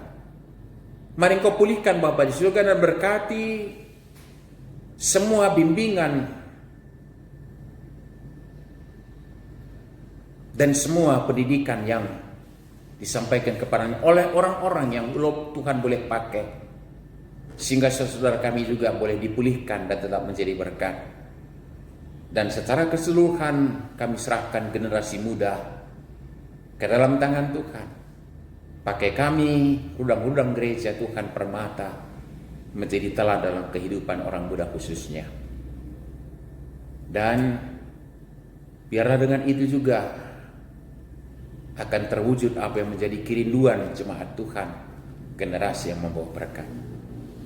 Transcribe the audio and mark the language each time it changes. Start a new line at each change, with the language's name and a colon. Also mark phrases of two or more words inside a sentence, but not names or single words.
Indonesian: Mari Engkau pulihkan Bapa di surga dan berkati semua bimbingan dan semua pendidikan yang disampaikan kepadanya oleh orang-orang yang Tuhan boleh pakai, sehingga saudara kami juga boleh dipulihkan dan tetap menjadi berkat. Dan secara keseluruhan kami serahkan generasi muda ke dalam tangan Tuhan. Pakai kami, rudang-rudang gereja Tuhan Permata, menjadi teladan dalam kehidupan orang muda khususnya. Dan biarlah dengan itu juga akan terwujud apa yang menjadi kerinduan jemaat Tuhan, generasi yang membawa berkat.